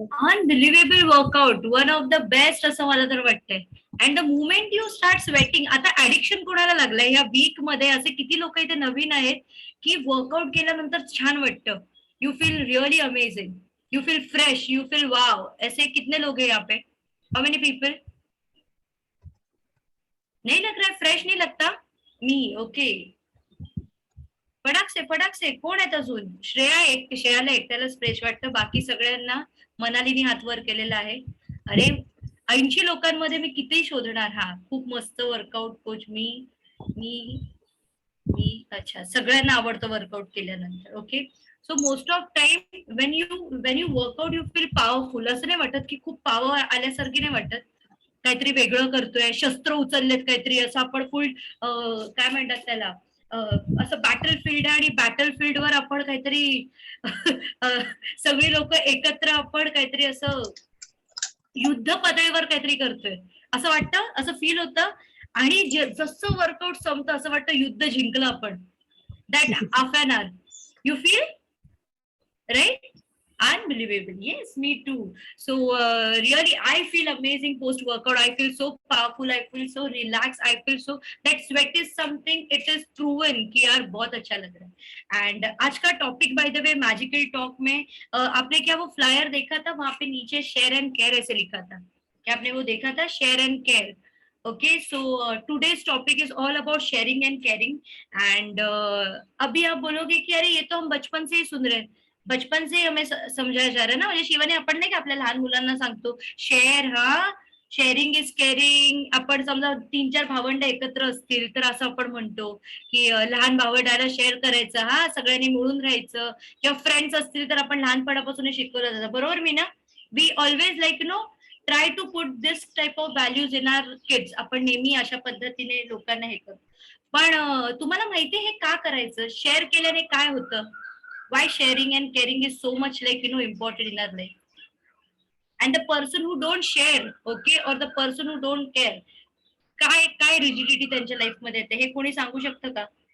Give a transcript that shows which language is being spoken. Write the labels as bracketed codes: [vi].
[en] unbelievable workout, one of the best [mr] असं मला तर वाटतंय. [en] and the moment you start sweating, [mr] आता ऍडिक्शन कोणाला लागलंय ह्या वीक मध्ये, असे किती लोक इथे नवीन आहेत की वर्कआउट केल्यानंतर छान वाटतं, [en] You feel really amazing, you feel fresh, you feel wow. [hi] ऐसे कितने लोग हैं यहाँ पे? [en] How many people? [hi] नहीं लग रहा है, फ्रेश नहीं लगता मी. [mr] ओके, फटाक से कोण आहेत अजून? श्रेयाला एकट्यालाच फ्रेश वाटतं, बाकी सगळ्यांना मनालीने हात वर केलेला आहे. अरे 80 लोकांमध्ये मी किती शोधणार? हा खूप मस्त वर्कआउट कोच. मी मी अच्छा, सगळ्यांना आवडतं वर्कआउट केल्यानंतर. [en] Okay, so most of time when you workout you feel powerful. [mr] असं नाही वाटत की खूप पॉवर आल्यासारखी नाही वाटत, काहीतरी वेगळं करतोय, शस्त्र उचललेत काहीतरी असं आपण फुल काय म्हणतात त्याला, असं बॅटल फील्ड आहे आणि बॅटल फील्डवर आपण काहीतरी सगळी लोक एकत्र आपण काहीतरी असं युद्ध पातळीवर काहीतरी करतोय असं वाटतं, असं फील होतं. आणि जसं वर्कआउट संपतं असं वाटतं युद्ध जिंकलं आपण. [en] That half an hour you feel right. Unbelievable. Yes, me too. So really, I feel amazing post workout. I feel so powerful. I feel so relaxed. I feel so that sweat is something. It is proven [hi] कि यार बहुत अच्छा लग रहा है. And आज का topic by the way magical talk में आपने क्या वो फ्लायर देखा था? वहां पे नीचे शेयर एंड केयर ऐसे लिखा था. क्या आपने वो देखा था? Share and care. [en] Okay, so today's topic is all about sharing and caring. [hi] And अभी आप बोलोगे कि अरे ये तो हम बचपन से ही सुन रहे हैं, बचपन से हमें समझाया जा रहा है ना. [mr] म्हणजे शिवानी आपण नाही का आपल्या लहान मुलांना सांगतो शेअर, हा [en] Sharing is caring. [mr] आपण समजा 3-4 भावंड एकत्र असतील तर असं आपण म्हणतो की लहान भावंडाला शेअर करायचं, हा सगळ्यांनी मिळून राहायचं. किंवा फ्रेंड्स असतील तर आपण लहानपणापासून शिकवलं जातं, बरोबर मी ना. [en] We always like you know try to put this type of values in our kids. [mr] आपण नेहमी अशा पद्धतीने लोकांना हे करतो. पण तुम्हाला माहितीये हे का करायचं? शेअर केल्याने काय होतं? [en] Why sharing and caring is so much like important in our life? And the person who don't share, okay, or the person who don't care, [mr] काय काय रिजिडिटी त्यांच्या लाईफ मध्ये येते हे कोणी सांगू शकतं का?